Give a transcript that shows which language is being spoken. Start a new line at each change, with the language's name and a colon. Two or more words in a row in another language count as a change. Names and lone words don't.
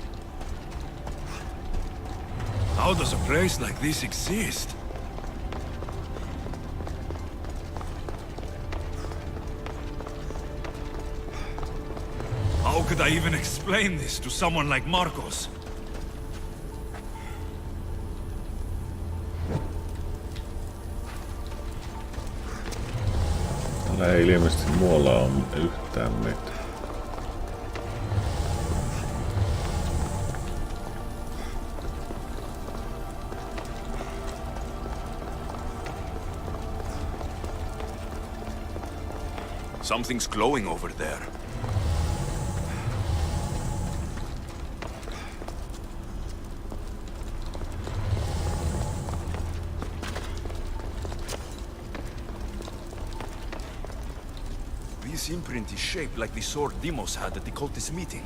English: How does a place like this exist? How could I even explain this to someone like Marcos?
Finnish: Täällä ei ilmeisesti muualla ole yhtään mitään.
English: Something's glowing over there. This imprint is shaped like the sword Deimos had at the cultist meeting.